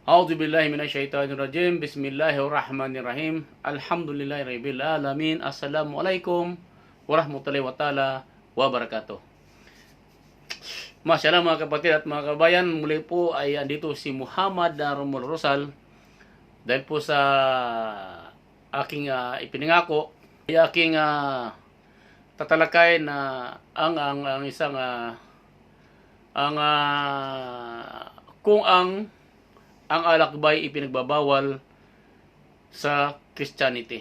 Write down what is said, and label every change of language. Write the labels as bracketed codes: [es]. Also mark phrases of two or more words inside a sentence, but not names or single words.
[ar] أعوذ بالله من الشيطان الرجيم. بسم الله الرحمن الرحيم. الحمد لله رب العالمين. السلام عليكم ورحمة الله وبركاته. [tl] Masyaallah mga kapatid at mga kabayan, muli po ay andito si Muhammad Romulo Rosal dahil po sa aking ipinangako ay aking tatalakay na ang isang kung ang alakbay ipinagbabawal sa Christianity.